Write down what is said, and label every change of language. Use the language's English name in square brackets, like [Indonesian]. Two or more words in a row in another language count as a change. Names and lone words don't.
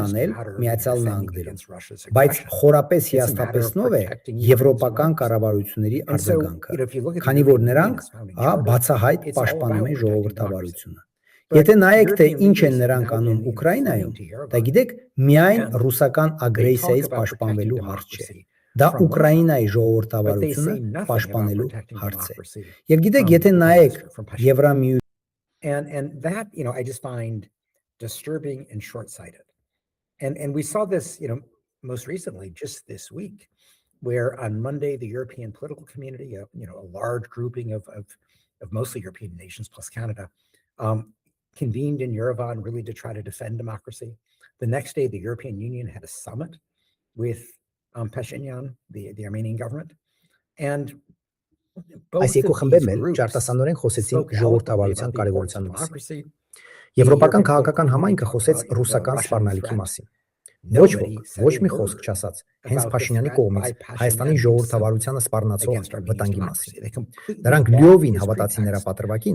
[Armenian] անել Միացյալ Նահանգներում, բայց խորապես հիասթափեցնող է եվրոպական կառավարությունների արձագանքը, քանի որ նրանք բացահայտ պաշտպանում են ժողովրդավարությունը։ Եթե նայեք, թե ինչ են նրանք անում Ուկրաինայում, դա գիտեք, միայն ռուսական ագրեսիայից պաշտպանվելու հարց չէ։ Դա Ուկրաինայի ժողովրդավարությունը պաշտպանելու հարց է։ Եվ գիտեք, եթե նայեք Եվրամիություն [English] And that, I just find disturbing and short-sighted. And we saw this, most recently, just this week, where on Monday, the European political community, a large grouping of mostly European nations plus Canada, convened in Yerevan really to try to defend democracy. The next day, the European Union had a summit with Pashinyan, the Armenian government, and [Armenian] Այս երկու խմբերն էլ ճարտասանորեն խոսեցին ժողովրդավարության կարևորության մասին։ Եվրոպական քաղաքական համայնքը խոսեց ռուսական սպառնալիքի մասին։ Ոչ ոք, ոչ մի խոսք չասաց հենց Փաշինյանի կողմից Հայաստանի ժողովրդավարությանը սպառնացող վտանգի մասին։ Նրանք լիովին հավատացին նրա պատրվակին,